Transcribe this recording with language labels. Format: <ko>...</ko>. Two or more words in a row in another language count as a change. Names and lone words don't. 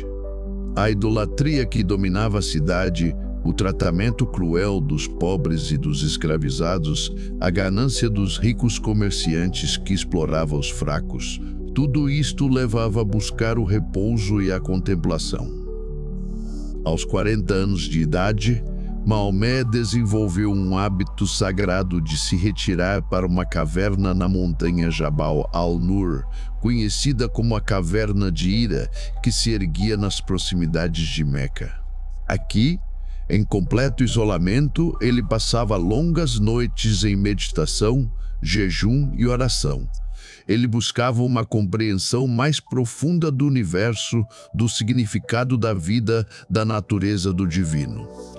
<pt>A idolatria que dominava a cidade, o tratamento cruel dos pobres e dos escravizados, a ganância dos ricos comerciantes que exploravam os fracos, tudo isto o levava a buscar o repouso e a contemplação. Aos 40 anos de idade, Maomé desenvolveu um hábito sagrado de se retirar para uma caverna na montanha Jabal al-Nur, conhecida como a Caverna de Hira, que se erguia nas proximidades de Meca. Aqui, em completo isolamento, ele passava longas noites em meditação, jejum e oração. Ele buscava uma compreensão mais profunda do universo, do significado da vida, da natureza do divino.</pt>